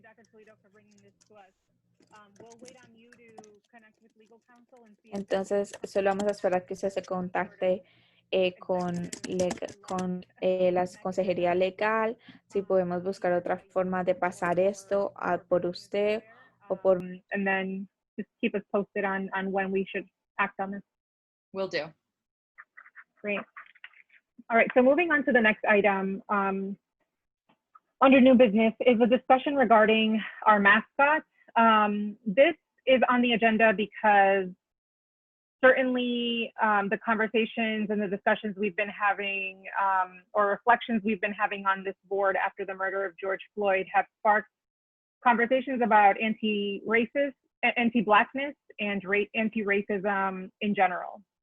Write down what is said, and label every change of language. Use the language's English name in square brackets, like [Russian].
[English] Toledo, for bringing this to us. We'll wait on you to connect with legal counsel and see. [Spanish] Entonces, solo vamos a esperar que usted se contacte con la consejería legal, si podemos buscar otra forma de pasar esto por usted o por... [English] And then just keep us posted on when we should act on this. Will do. Great. All right, so moving on to the next item, under new business is a discussion regarding our mascot. This is on the agenda because certainly the conversations and the discussions we've been having or reflections we've been having on this board after the murder of George Floyd have sparked conversations about anti-racist, anti-Blackness, and anti-racism in general.